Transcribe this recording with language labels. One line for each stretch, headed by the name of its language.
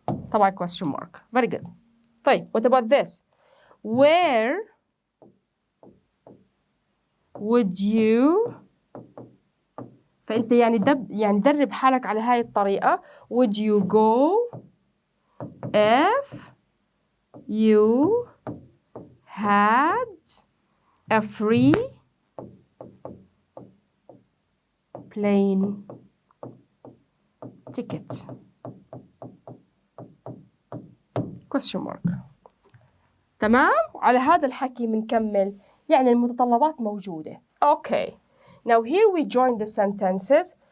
English: طبعا question mark. Very good. طيب what about this? Where would you
Arabic: فأنت يعني درب حالك على هاي الطريقة.
English: would you go if you had a free plane ticket? question mark.
Arabic: تمام؟ على هذا الحكي بنكمل يعني المتطلبات موجودة.
English: Okay. Now here we join the sentences.